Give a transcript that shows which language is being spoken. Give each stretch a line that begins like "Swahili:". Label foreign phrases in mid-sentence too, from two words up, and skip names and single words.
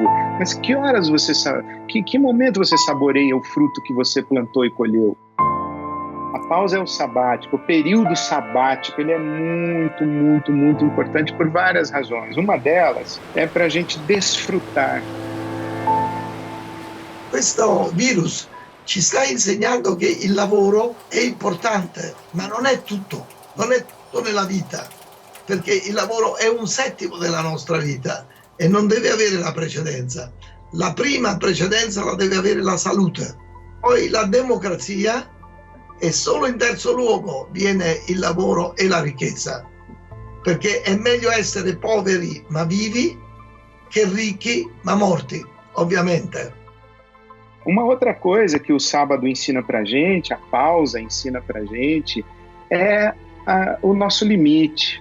Portuguese: Mas que horas você sabe? Que momento você saboreia o fruto que você plantou e colheu? A pausa é o sabático, o período sabático, ele é muito, muito, muito importante por várias razões. Uma delas é para a gente desfrutar.
Italian: Questo virus ci sta insegnando che il lavoro è importante, ma non è tutto nella vita, perché il lavoro è un settimo della nostra vita e non deve avere la precedenza. La prima precedenza la deve avere la salute, poi la democrazia, e solo in terzo luogo viene il lavoro e la ricchezza, perché è meglio essere poveri ma vivi che ricchi ma morti, ovviamente.
Portuguese: Uma outra coisa que o sábado ensina pra gente, a pausa ensina pra gente, é o nosso limite.